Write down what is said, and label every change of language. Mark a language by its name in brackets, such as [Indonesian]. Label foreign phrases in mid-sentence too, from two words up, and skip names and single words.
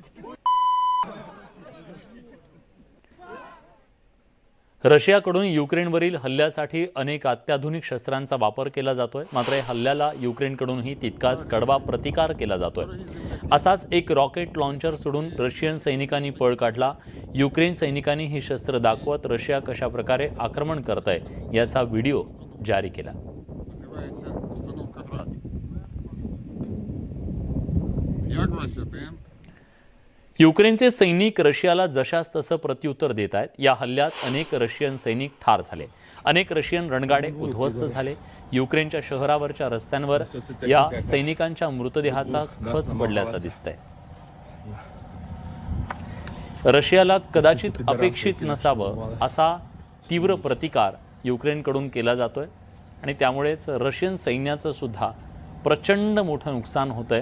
[Marathi] रशियाकडून युक्रेनवरील हल्ल्यासाठी अनेक अत्याधुनिक शस्त्रांचा वापर केला जातोय. मात्र या हल्ल्याला युक्रेनकडूनही तितकाच कडवा प्रतिकार केला जातोय. असाच एक रॉकेट लॉन्चर सोडून रशियन सैनिकांनी पळ काढला. युक्रेन सैनिकांनी ही शस्त्र दाखवत रशिया कशा प्रकारे आक्रमण करतंय याचा व्हिडिओ जारी केला. [Russian] Называется установка «Град». [Ukrainian] Як вас ОПМ? [Marathi] युक्रेनचे सैनिक रशियाला जशास तसं प्रत्युत्तर देत आहेत. या हल्ल्यात अनेक रशियन सैनिक ठार झाले. अनेक रशियन रणगाडे उद्ध्वस्त झाले. युक्रेनच्या शहरावरच्या रस्त्यांवर या सैनिकांच्या मृतदेहाचा खच पडल्याचं दिसतंय. रशियाला कदाचित अपेक्षित नसावं असा तीव्र प्रतिकार युक्रेनकडून केला जातोय आणि त्यामुळेच रशियन सैन्याचं सुद्धा प्रचंड मोठं नुकसान होतंय.